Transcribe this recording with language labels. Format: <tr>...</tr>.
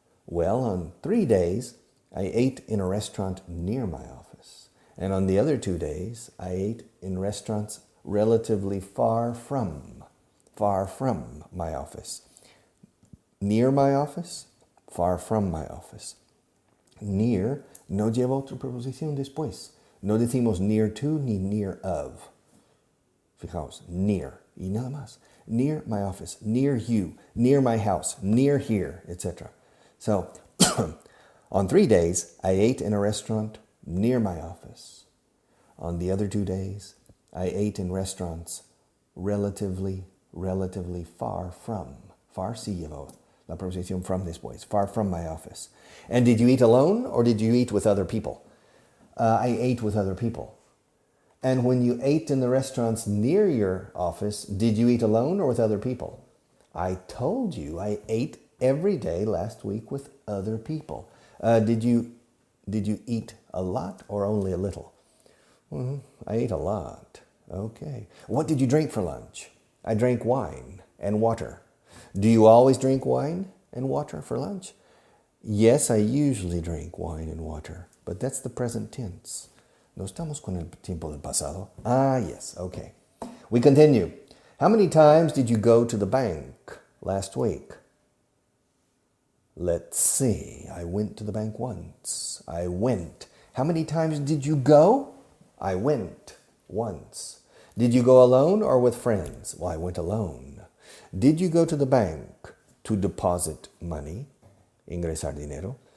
<en>Well, on 3 days, I ate in a restaurant near my office. And on the other 2 days, I ate in restaurants relatively far from my office. Near my office, far from my office.</en> <es>Near no lleva otra preposición después. No decimos near to ni near of. Fijaos, near y nada más.</es> <en>Near my office, near you, near my house, near here, etc. So, on 3 days, I ate in a restaurant near my office. On the other 2 days, I ate in restaurants relatively far from.</en> <es>Far sí lleva la preposición from después.</es> <en>Far from my office. And did you eat alone or did you eat with other people? I ate with other people. And when you ate in the restaurants near your office, did you eat alone or with other people? I told you I ate every day last week with other people. Did you eat a lot or only a little? I ate a lot. Okay. What did you drink for lunch? I drank wine and water. Do you always drink wine and water for lunch? Yes, I usually drink wine and water, but that's the present tense.</en> <es>No estamos con el tiempo del pasado.</es> <en>Ah, yes, okay. We continue. How many times did you go to the bank last week? Let's see. I went to the bank once. I went. How many times did you go? I went once. Did you go alone or with friends? Well, I went alone. Did you go to the bank to deposit money?</en> <es>Ingresar dinero.</es>